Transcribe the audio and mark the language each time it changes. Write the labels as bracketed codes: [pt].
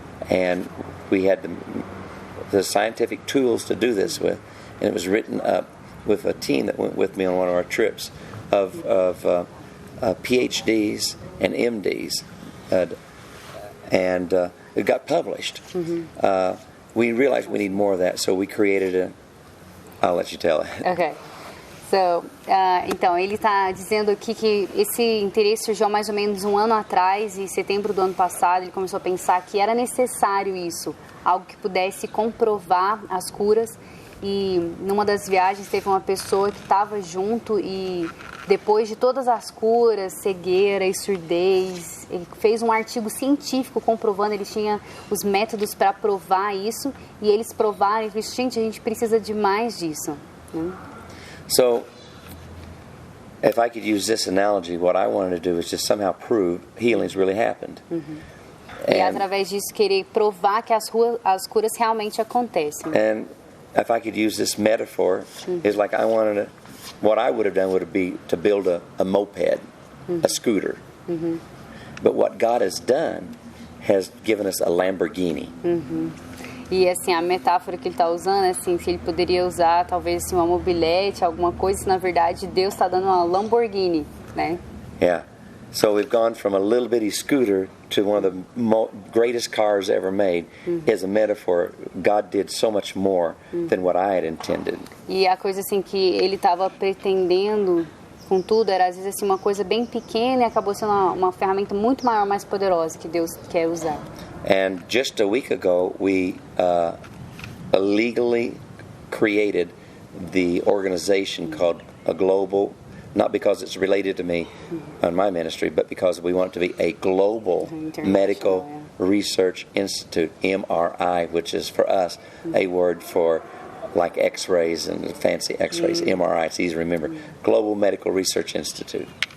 [en] And we had the scientific tools to do this with, and it was written up with a team that went with me on one of our trips of PhDs and MDs, and it got published. We realized we need more of that, so we created I'll let you tell it. Okay. [pt] So, então, ele está dizendo aqui que esse interesse surgiu há mais ou menos um ano atrás, em setembro do ano passado, ele começou a pensar que era necessário isso, algo que pudesse comprovar as curas. E numa das viagens teve uma pessoa que estava junto e depois de todas as curas, cegueira e surdez, ele fez um artigo científico comprovando, ele tinha os métodos para provar isso e eles provaram e disse, gente, a gente precisa de mais disso. [en] So, if I could use this analogy, what I wanted to do is just somehow prove healings really happened. [pt] E através disso querer provar que as curas realmente acontecem. [en] And if I could use this metaphor, it's like what I would have done would be to build a moped, a scooter. But what God has done has given us a Lamborghini. [pt] E assim, a metáfora que ele está usando é assim, se ele poderia usar talvez assim, uma mobilete, alguma coisa, se na verdade Deus está dando uma Lamborghini, né? [en] Yeah. So we've gone from a little bitty scooter to one of the greatest cars ever made. Is a metaphor. God did so much more than what I had intended. [pt] E a coisa assim que ele estava pretendendo com tudo era às vezes assim uma coisa bem pequena e acabou sendo uma ferramenta muito maior, mais poderosa que Deus quer usar. [en] And just a week ago, we illegally created the organization called a global, not because it's related to me and my ministry, but because we want it to be a global medical research institute, MRI, which is for us a word for like x-rays and fancy x-rays, MRI, it's easy to remember, Global Medical Research Institute.